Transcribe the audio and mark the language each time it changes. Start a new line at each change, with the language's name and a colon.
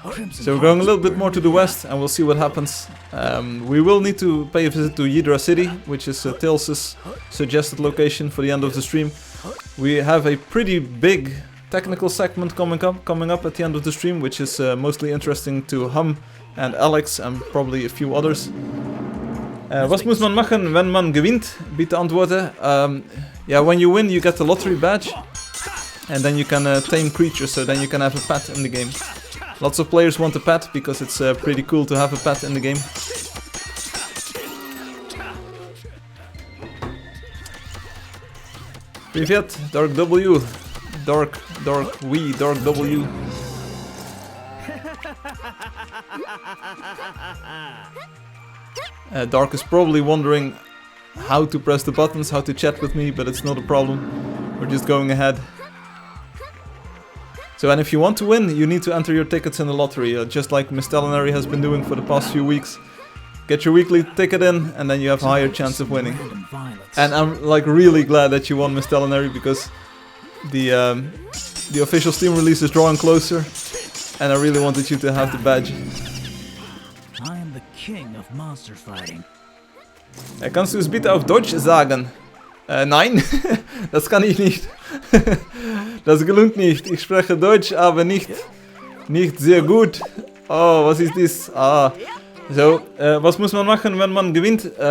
English: So we're going a little bit more to the west and we'll see what happens. We will need to pay a visit to Hydra City, which is Tails' suggested location for the end of the stream. We have a pretty big technical segment coming up at the end of the stream, which is mostly interesting to Hum and Alex and probably a few others.
German: Was muss man machen, wenn man gewinnt? Bitte antworten.
English: Yeah, when you win you get the lottery badge and then you can tame creatures, so then you can have a pet in the game. Lots of players want a pet because it's pretty cool to have a pet in the game.
Russian: Привет, Dark W. Dark W.
English: Dark is probably wondering how to press the buttons, how to chat with me, but it's not a problem. We're just going ahead. So, and if you want to win, you need to enter your tickets in the lottery, just like Miss Culinary has been doing for the past few weeks. Get your weekly ticket in, and then you have a higher chance of winning. And I'm like really glad that you won, Miss Culinary, because the official Steam release is drawing closer, and I really wanted you to have the badge. I am the king of monster fighting.
German: Kannst du es bitte auf Deutsch sagen? Nein, das kann ich nicht. Das gelingt nicht. Ich spreche Deutsch, aber nicht sehr gut. Oh, was ist das? Ah, so, was muss man machen, wenn man gewinnt?